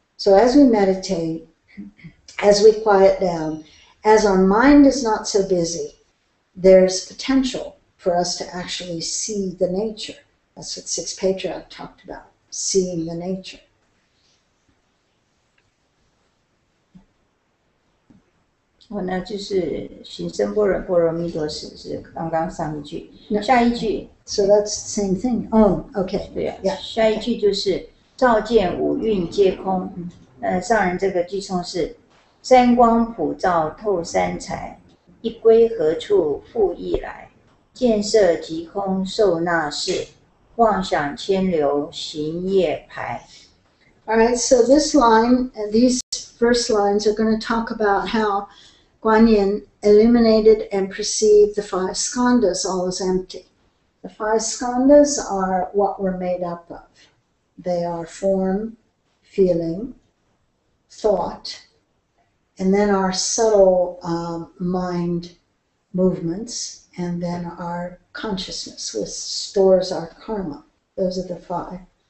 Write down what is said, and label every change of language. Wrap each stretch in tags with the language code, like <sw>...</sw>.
<en>So as we meditate, as we quiet down, as our mind is not so busy, there's potential for us to actually see the nature. That's what Sixth Patriarch talked about, seeing the nature.</en> <zh>那就是行深般若波罗蜜多时，是刚刚上一句。下一句</zh> <en>So that's the same thing. Oh, okay.</en> <zh>对啊</zh> <en>Yeah.</en> <zh>下一句就是照见五蕴皆空。上人这个句诵是三光普照透三彩，一归何处复一来，见色即空受那事，妄想牵流行业排。</zh> <en>All right, so this line, these first lines are going to talk about how Guan Yin illuminated and perceived the five skandhas all as empty. The five skandhas are what we're made up of. They are form, feeling, thought, and then our subtle mind movements, and then our consciousness, which stores our karma. Those are the five.</en>